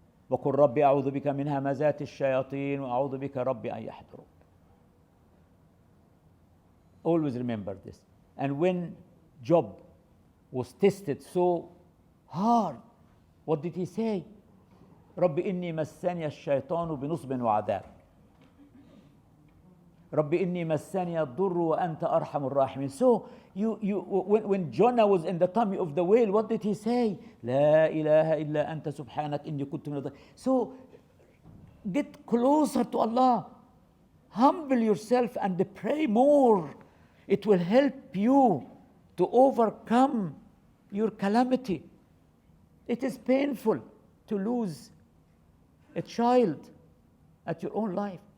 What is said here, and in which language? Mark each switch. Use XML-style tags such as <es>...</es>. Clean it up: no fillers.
<ar>وقل ربي أعوذ بك من همزات الشياطين وأعوذ بك ربي أن يحضرون.</ar> <en>Always remember this. And when Job was tested so hard, what did he say?</en> <ar>رب إني مسني الشيطان بنصب وعذاب. رب إني مسني الضر وأنت أرحم الراحمين.</ar> <en>So when Jonah was in the tummy of the whale, what did he say?</en> <ar>لا إله إلا أنت سبحانك إني كنت من الظالمين.</ar> <en>So get closer to Allah. Humble yourself and pray more. It will help you to overcome your calamity. It is painful to lose a child at your own life.</en>